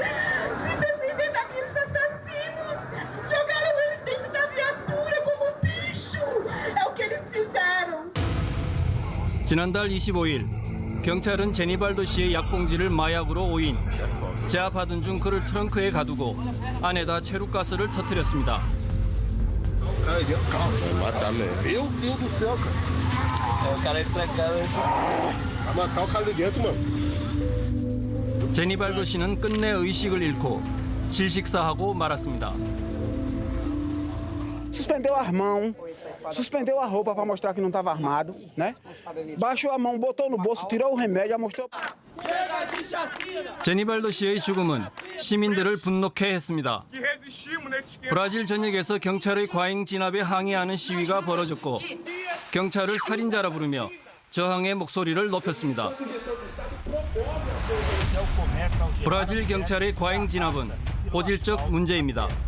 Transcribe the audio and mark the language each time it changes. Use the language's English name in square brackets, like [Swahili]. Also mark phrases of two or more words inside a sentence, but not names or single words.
[Korean] 지난달 25일 경찰은 제니발도 씨의 약봉지를 마약으로 오인, 제압하던 중 그를 트렁크에 가두고 안에다 체류가스를 터뜨렸습니다. [Portuguese] Meu Deus do céu, cara. O cara é trancado assim. Vai matar o cara ali dentro, mano. [Korean] 제니발도 씨는 끝내 의식을 잃고 질식사하고 말았습니다. [Portuguese] Suspendeu as mãos, suspendeu a roupa para mostrar que não estava armado, né? Baixou a mão, botou no bolso, tirou o remédio, mostrou. [Korean] 제니발도 씨의 죽음은 시민들을 분노케 했습니다. 브라질 전역에서 경찰의 과잉 진압에 항의하는 시위가 벌어졌고 경찰을 살인자라 부르며 저항의 목소리를 높였습니다. 브라질 경찰의 과잉 진압은 고질적 문제입니다.